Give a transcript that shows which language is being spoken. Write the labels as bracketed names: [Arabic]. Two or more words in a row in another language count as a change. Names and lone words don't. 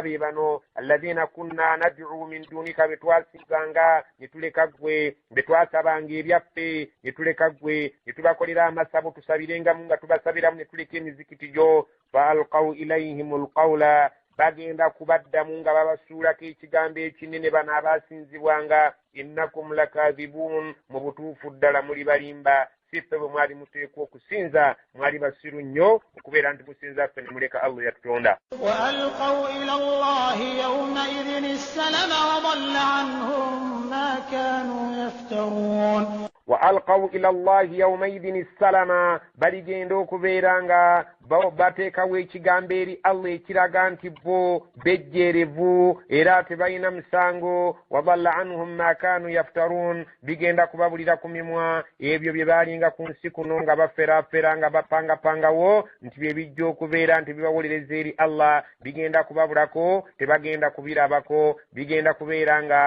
[Ganda] be bano [Arabic] الذين كنا ندعو من دونك [Ganda] betwasinzanga ne tuleka ggwe betwasabanga ebyaffe ne tuleka ggwe ne tubakolera amasabo tusabirengamu nga tubasabiramu ne tuleka emizikiti gyo [Arabic] فألقوا إليهم القول [Ganda] bagenda kubaddamu nga babasuulako ekigambo ekinene bano abasinzibwanga [Arabic] إنكم لكاذبون [Ganda] mu butuufu ddala muli balimba siffe bwe mwali muteekwa okusinza mwali basiru nnyo okubeera nti musinza ffe ne muleka Allah yatutonda. [Arabic] وألقوا إلى الله يومئذ السلم وضل عنهم ما كانوا يفترون. وألقوا إلى الله يومئذ السلام [Ganda] baligenda okubeera nga bateekawo ekigambo eri Allah ekiraga nti bo bejjeerevu era tebalina musango [Arabic] وضل عنهم ما كانوا يفترون [Ganda] bigenda kubabulira ku mimwa ebyo bye baalinga ku nsi kuno nga baferaafera nga bapangapangawo nti bye bijja okubeera nti bibawolereza eri Allah bigenda kubabulako tebagenda kubirabako bigenda kubeera nga